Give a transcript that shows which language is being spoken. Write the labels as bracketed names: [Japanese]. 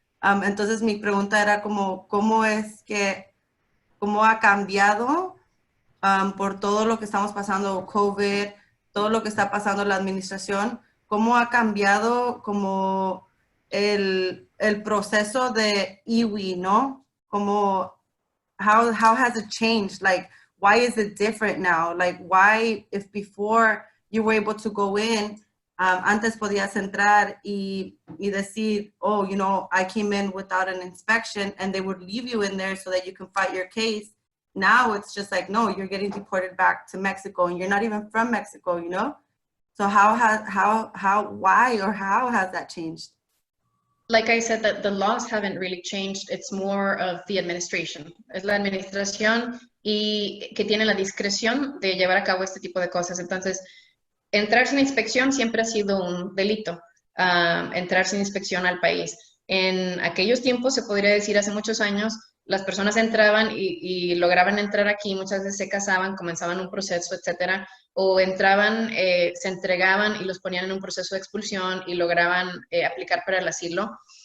[Spanish] Entonces mi pregunta era como, ¿cómo ha cambiado por todo lo que estamos pasando, COVID, todo lo que está pasando en la administración? ¿Cómo ha cambiado como el proceso de IWI, no? [English] Como, how has it changed? Like, why is it different now? Like, why, if before you were able to go in, [Spanish] antes podías entrar y decir, [English] oh, you know, I came in without an inspection, and they would leave you in there so that you can fight your case. Now it's just like, no, you're getting deported back to Mexico, and you're not even from Mexico, you know? So why has that changed? Like I said, that the laws haven't really changed. It's more of the administration. [Spanish] Es la administración y que tiene la discreción de llevar a cabo este tipo de cosas. Entonces, entrar sin inspección siempre ha sido un delito. Entrar sin inspección al país. En aquellos tiempos, se podría decir hace muchos años, las personas entraban y lograban entrar aquí, muchas veces se casaban, comenzaban un proceso, etcétera, o entraban, se entregaban y los ponían en un proceso de expulsión y lograban aplicar para el asilo.